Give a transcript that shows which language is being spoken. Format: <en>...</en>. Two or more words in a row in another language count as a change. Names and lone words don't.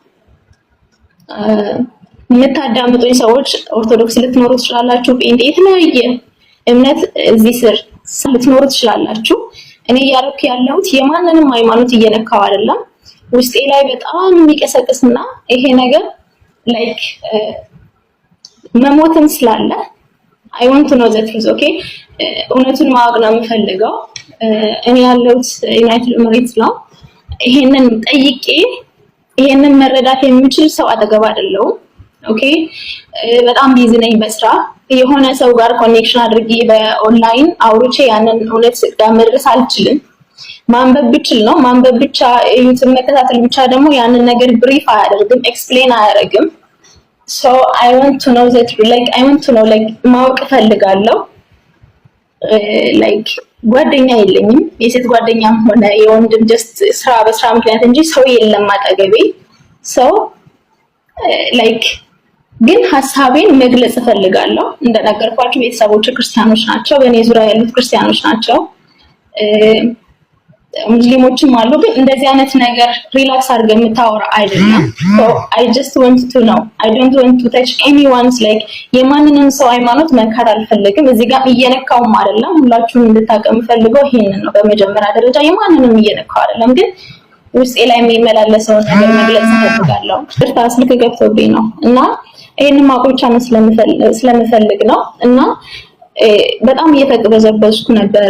<am>የምታዳምጡኝ ሰዎች ኦርቶዶክስ ልትኖሩ ትችላላችሁ፣ ጴንጤ የተለያየ እምነት እዚህ ስር ልትኖሩ ትችላላችሁ። እኔ ያረኩ ያለሁት የማንንም ሃይማኖት እየነካው አይደለም። ውስጤ ላይ በጣም የሚቀሰቅስና ይሄ ነገር ላይክ መሞትም ስላለ</am> <en>I want to know the truth okay</en> <am>እውነቱን ማወቅ ነው የምፈልገው። እኔ ያለሁት ዩናይትድ ኤሚሬትስ ነው። ይሄንን ጠይቄ ይሄንን መረዳት የሚችል ሰው አጠገብ አይደለሁም። ኦኬ በጣም ቢዚ ነኝ በስራ። የሆነ ሰው ጋር ኮኔክሽን አድርጌ በኦንላይን አውርቼ ያንን እውነት ጋር መድረስ አልችልም። ማንበብ ብችል ነው ማንበብ ብቻ ዩቲዩብ መከታተል ብቻ ደግሞ ያንን ነገር ብሪፍ አያደርግም፣ ኤክስፕሌን አያደርግም።</am> <en>so I want to know that like</en> <am>ማወቅ ፈልጋለሁ። like ጓደኛ የለኝም፣ የሴት ጓደኛም ሆነ የወንድም ጀስት ስራ በስራ ምክንያት እንጂ ሰው የለም አጠገቤ።</am> <en>so like</en> <am>ግን ሐሳቤን መግለጽ ፈልጋለሁ። እንደነገርኳችሁ ቤተሰቦች ክርስቲያኖች ናቸው፣ በእኔ ዙሪያ ያሉት ክርስቲያኖች ናቸው፣ ሙስሊሞችም አሉ። ግን እንደዚህ አይነት ነገር ሪላክስ አድርገን የምታወራ አይደለም።</am> <en>so I just want to know I don't want to touch anyone's like</en> <am>የማንንም ሰው ሃይማኖት መንካት አልፈልግም። እዚህ ጋር እየነካውም አይደለም። ሁላችሁም እንድታቀም ፈልገው ይሄንን ነው። በመጀመሪያ ደረጃ የማንንም እየነካው አይደለም፣ ግን ውስጤ ላይ የሚመላለሰው ነገር መግለጽ ፈልጋለሁ። እርታ ስልክ ገብቶብኝ ነው እና ይሄንን ማቆቻ ነው ስለምፈልግ ነው። እና በጣም እየተቅበዘበዝኩ ነበረ፣</am>